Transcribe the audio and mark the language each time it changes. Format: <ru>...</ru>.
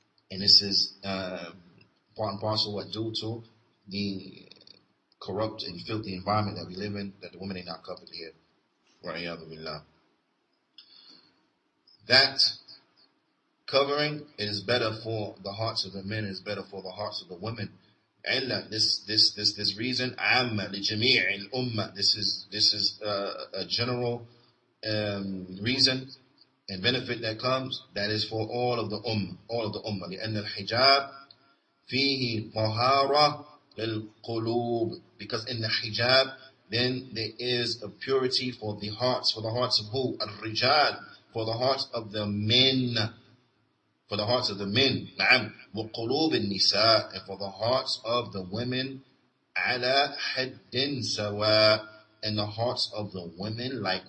<en>And this is part and parcel what due to the corrupt and filthy environment that we live in, that the women are not covered here. That covering, it is better for the hearts of the men, it is better for the hearts of the women. This reason,</en> <ar>عامة لجميع الأمة.</ar> <en>This is a general reason and benefit that comes. That is for all of the ummah.</en> <ar>لأن الحجاب فيه طهارة للقلوب.</ar> <en>Because in the hijab, then there is a purity for the hearts of who?</en> <ar>الرجال,</ar> <en>for the hearts of the men. For the hearts of the men,</en> <ar>نعم, وقلوب النساء,</ar> <en>and for the hearts of the women,</en> <ar>على حد سواء,</ar> <en>and the hearts of the women</en>